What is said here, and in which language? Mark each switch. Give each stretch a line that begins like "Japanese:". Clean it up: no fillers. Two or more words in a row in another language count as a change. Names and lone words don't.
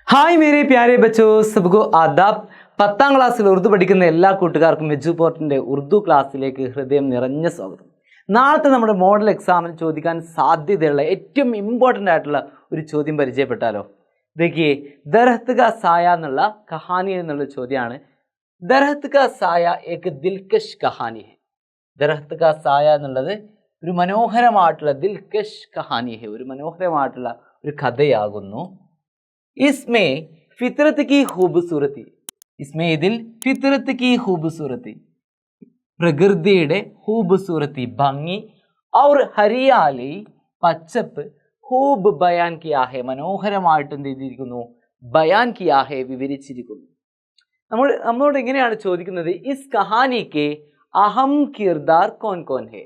Urdu: ہائے میرے پیارے بچوں، سب کو آداب.
Malayalam: 10ാം ക്ലാസ്സിൽ ഉറുദു പഠിക്കുന്ന എല്ലാ കൂട്ടുകാർക്കും എജുപോർട്ടിൻ്റെ ഉറുദു ക്ലാസ്സിലേക്ക് ഹൃദയം നിറഞ്ഞ സ്വാഗതം. നാളത്തെ നമ്മുടെ മോഡൽ എക്സാമിന് ചോദിക്കാൻ സാധ്യതയുള്ള ഏറ്റവും ഇമ്പോർട്ടൻ്റ് ആയിട്ടുള്ള ഒരു ചോദ്യം പരിചയപ്പെട്ടാലോ? देखिए, ദർഹത്ത് കാ സായ എന്നുള്ള കഹാനി എന്നുള്ള ചോദ്യമാണ്.
Urdu: درخت کا سایہ ایک دلکش کہانی ہے.
Malayalam: ദർഹത്ത് കാ സായ എന്നുള്ളത് ഒരു മനോഹരമായിട്ടുള്ള
Urdu: دلکش کہانی ہے,
Malayalam: ഒരു മനോഹരമായിട്ടുള്ള ഒരു കഥയാകുന്നു.
Urdu: اس میں فطرت کی خوبصورتی، اس میں ഇതിൽ فطرت کی خوبصورتی, പ്രകൃതിയുടെ खूबसूरती ഭംഗി, اور ہریالی പച്ചപ്പ്, خوب بیان کیا ہے
Malayalam: മനോഹരമായിട്ട് എന്ത് ചെയ്തിരിക്കുന്നു,
Urdu: بیان کیا ہے വിവരിച്ചിരിക്കുന്നു.
Malayalam: നമ്മളോട് ഇങ്ങനെയാണ് ചോദിക്കുന്നത്,
Urdu: اس کہانی کے اہم کردار کون کون ہے.